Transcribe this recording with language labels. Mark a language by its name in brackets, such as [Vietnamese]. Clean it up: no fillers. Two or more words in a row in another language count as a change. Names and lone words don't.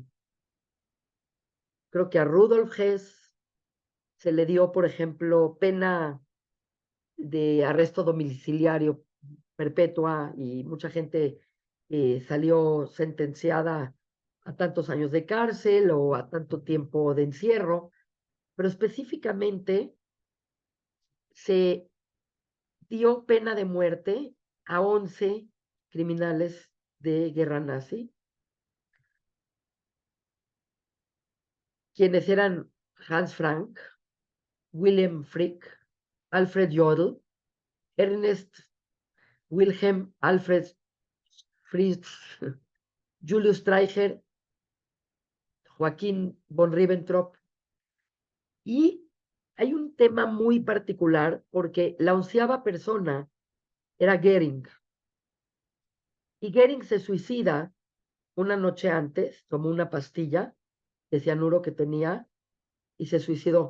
[Spanish] creo que a Rudolf Hess se le dio, por ejemplo, pena de arresto domiciliario perpetua y mucha gente salió sentenciada a tantos años de cárcel o a tanto tiempo de encierro, pero específicamente se dio pena de muerte a 11 criminales de guerra nazi, quienes eran Hans Frank, Wilhelm Frick, Alfred Jodl, Ernest Wilhelm Alfred Fritz, Julius Streicher, Joaquín von Ribbentrop. Y hay un tema muy particular porque la 11ª persona era Goering. Y Goering se suicida una noche antes, tomó una pastilla de cianuro que tenía y se suicidó.